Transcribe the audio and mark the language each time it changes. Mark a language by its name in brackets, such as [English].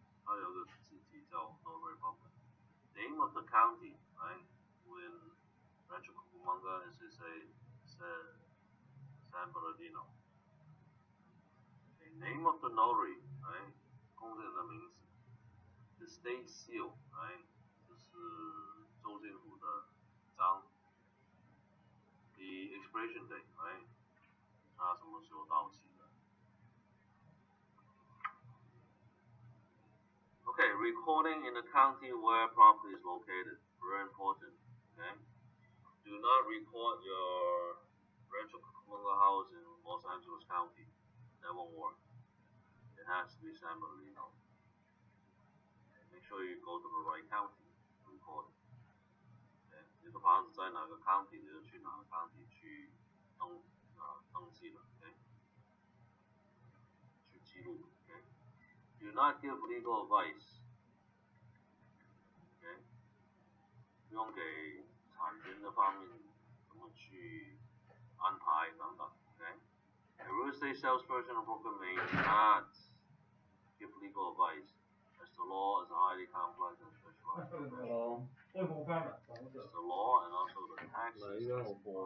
[Chinese] 它有个字体叫 notary public. [English] Name of the county, right? When Rancho Cucamonga is to say San Bernardino. Okay, name of the notary, right? [Chinese] 公证人的名字。 [English] The state seal, right? [Chinese] 就是州政府的章。 [English] The expiration date, right? [Chinese] 它什么时候到期的 [English] ？Okay, recording in the county where property is located. Very important. Okay. Do not record your Rancho Cucamonga house in Los Angeles County. That won't work. It has to be San Bernardino. Make sure you go to the right county to record it. Okay. [Chinese] 这个房子在哪个 county 你就去哪个 county 去登记了 ，OK？去记录 ，OK？ [English] Do not give legal advice. OK？ [Chinese] 不用给产权的方面怎么去安排等等 ，OK？ [English] A real estate salesperson or broker may not give legal advice, as the law is highly complex and specialized. It's the law and also the tax system.